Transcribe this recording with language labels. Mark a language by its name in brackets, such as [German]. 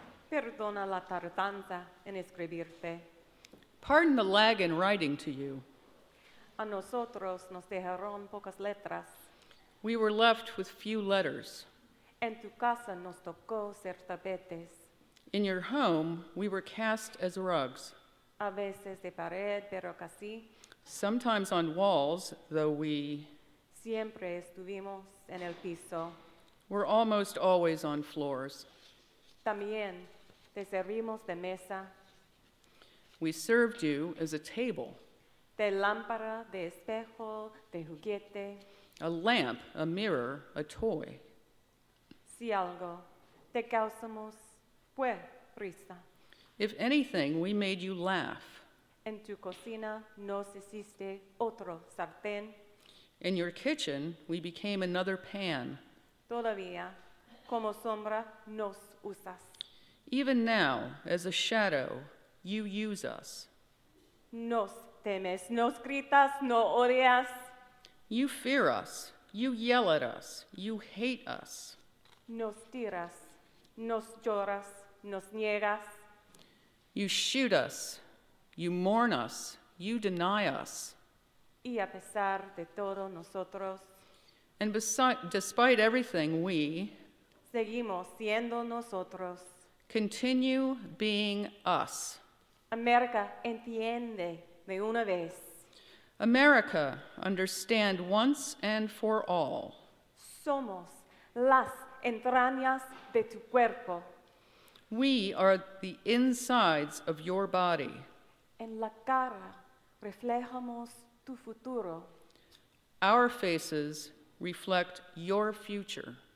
[Spanish] Perdona la tardanza en escribirte. [English] Pardon the lag in writing to you. [Spanish] A nosotros nos dejaron pocas letras. [English] We were left with few letters. [Spanish] En tu casa nos tocó ser tapetes, [English] In your home, we were cast as rugs, [Spanish] a veces de pared, pero casi [English] sometimes on walls, though we [Spanish] siempre estuvimos en el piso. [English] were almost always on floors. [Spanish] También te servimos de mesa, [English] We served you as a table, [Spanish] de lámpara, de espejo, de juguete. [English] a lamp, a mirror, a toy. [Spanish] Si algo te causamos fue risa. [English] If anything, we made you laugh. [Spanish] En tu cocina nos hiciste otro sartén. [English] In your kitchen, we became another pan. [Spanish] Todavía, como sombra, nos usas. [English] Even now, as a shadow, you use us. [Spanish] Nos temes, nos gritas, no odias. [English] You fear us. You yell at us. You hate us. [Spanish] Nos tiras, nos lloras, nos niegas. [English] You shoot us. You mourn us. You deny us. [Spanish] Y a pesar de todo nosotros, [English] And despite everything, we [Spanish] seguimos siendo nosotros. [English] continue being us. [Spanish] América entiende de una vez. [English] America, understand once and for all. [Spanish] Somos las entrañas de tu cuerpo. [English] We are the insides of your body. [Spanish] En la cara reflejamos tu futuro. [English] Our faces reflect your future.